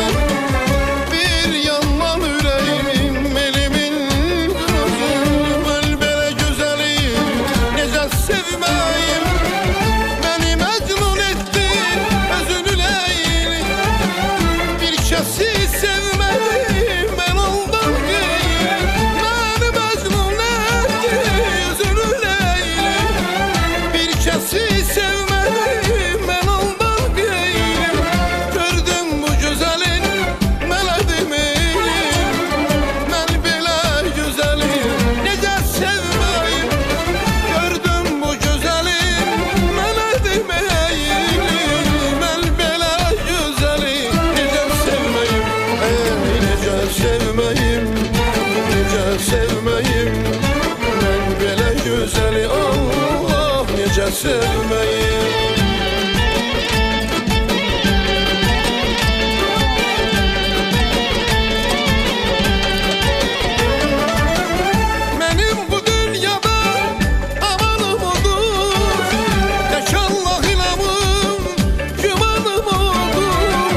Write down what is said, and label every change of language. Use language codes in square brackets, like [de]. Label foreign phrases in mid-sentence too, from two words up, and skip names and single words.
[tr] Bir yandan yüreğim, elimin gözü. [az] Ben belə gözəli necə sevmeyim. [tr] Beni mecnun etti özünü Leyli. Bir kesi sevmedim ben ondan değil. Beni mecnun etti özünü Leyli. Kesi sevmedim ben ondan değilim. Gördüm bu güzelin meleğimi. [az] Ben belə güzeli necə sevmeyim. [tr] Gördüm bu güzelin meleğimi. [az] Ben belə güzeli necə sevmeyim. Necə sevmeyim, necə sevmeyim. Ben belə güzeli Allah necə sevmeyim. [tr] Benim bu dünyada amanım odur, tek Allah ilamım, gümanım odur.